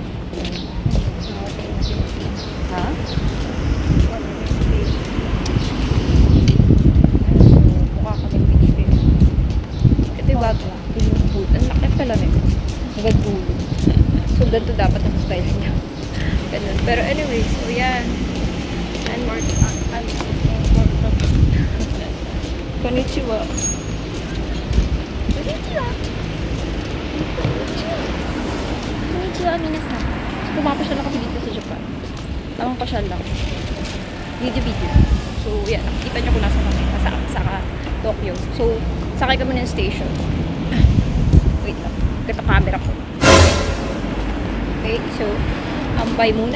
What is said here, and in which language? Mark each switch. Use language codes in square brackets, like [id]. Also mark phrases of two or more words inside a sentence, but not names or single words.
[tl] Ha? Mukha kaming beach day. Ito yung bago. Yung food. Ang laki pala nito. Hanggang dulo. So, ganito dapat ang style niya. Ganun. Pero anyway, so yan. And konnichiwa. [ja] Konnichiwa. Konnichiwa, minasan. [tl] Pumapasyal lang kami dito sa Japan. Tamang pasyal lang. Video. So, yan. Nakikita nyo kung nasa kami. Sa Tokyo. So, sakay kami ng station. Wait lang. Ito camera ko. Okay, so, ambay muna.